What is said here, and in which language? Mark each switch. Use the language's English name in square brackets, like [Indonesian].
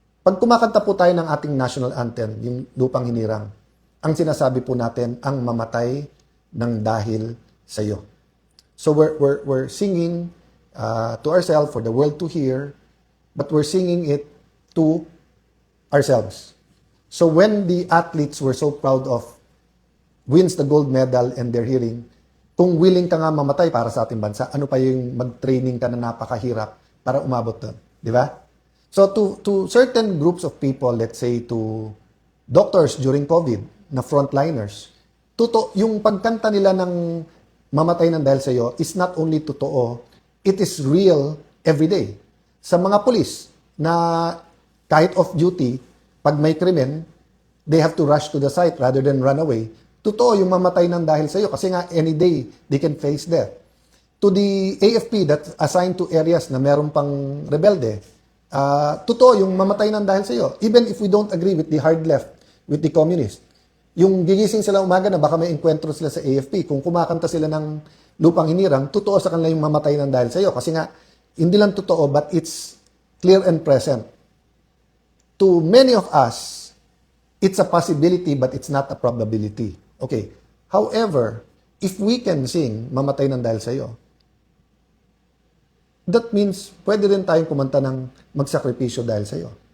[Filipino] Pag kumakanta po tayo ng ating national anthem, yung Lupang Hinirang, ang sinasabi po natin, ang mamatay ng dahil sa iyo. [English] So we're singing to ourselves for the world to hear, but we're singing it to ourselves. So when the athletes were so proud of wins the gold medal and they're hearing, [Filipino] kung willing ka nga mamatay para sa ating bansa, ano pa yung mag-training ka na napakahirap para umabot doon? Di ba? [English] So to certain groups of people, let's say to doctors during COVID, na frontliners, [Filipino] yung pagkanta nila ng mamatay ng dahil sa iyo [English] is not only totoo, it is real every day. [Filipino] Sa mga pulis na kahit off-duty, pag may krimen, [English] they have to rush to the site rather than run away. [Filipino] Totoo yung mamatay ng dahil sa iyo kasi nga [English] any day they can face death. To the AFP that's assigned to areas [Filipino] na meron pang rebelde, totoo yung mamatay ng dahil sa iyo. [English] Even if we don't agree with the hard left, with the communist. [Filipino] Yung gigising sila umaga na baka may enkwentro sila sa AFP, kung kumakanta sila ng Lupang Hinirang, totoo sa kanila yung mamatay ng dahil sa iyo. Kasi nga, hindi lang totoo [English] but it's clear and present. To many of us, it's a possibility but it's not a probability. Okay. However, if we can sing [Filipino] mamatay ng dahil sa iyo, [English] that means [Filipino] pwede rin tayong kumanta ng magsakripisyo dahil sa iyo.